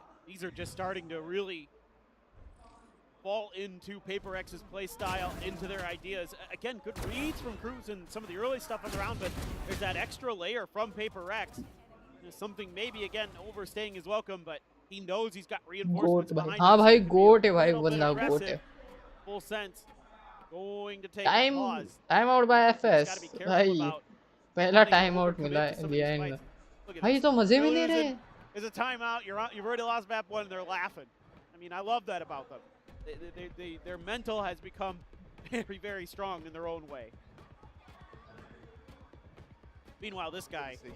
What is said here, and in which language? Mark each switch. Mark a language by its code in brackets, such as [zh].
[en] These are just starting to really fall into Paper X's play style, into their ideas. Again, good reads from Cruz and some of the early stuff on the round, but there's that extra layer from Paper X. There's something maybe, again, overstaying his welcome, but he knows he's got reinforcements behind him. [hi] हाँ भाई गोट है भाई, बंदा गोट है. [en] Full Sense going to take a pause. Time out by FS. [hi] भाई पहला time out मिला है लिया इन. भाई तो मजे में ले रहे. [en] There's a timeout. You've already lost map 1 and they're laughing. I mean, I love that about them. Their mental has become very, very strong in their own way. Meanwhile, this guy